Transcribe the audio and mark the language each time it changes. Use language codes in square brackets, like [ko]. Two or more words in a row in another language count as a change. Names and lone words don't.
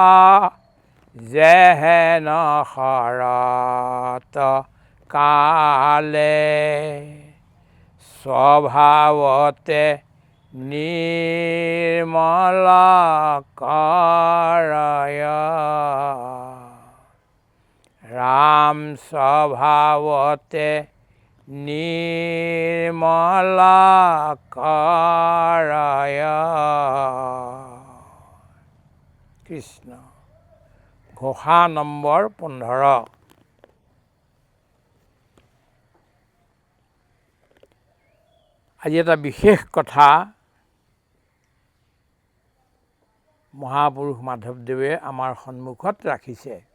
[as] যেহেন হৰত কালে স্বভাৱতে নিৰ্মল কৰায় ৰাম স্বভাৱতে নিৰ্মল কৰায় ram swabhavate nirmala karaya. কৃষ্ণ। ঘোষা নম্বৰ 15। আজি এটা বিশেষ কথা মহাপুৰুষ মাধৱদেৱে আমাৰ সন্মুখত ৰাখিছে।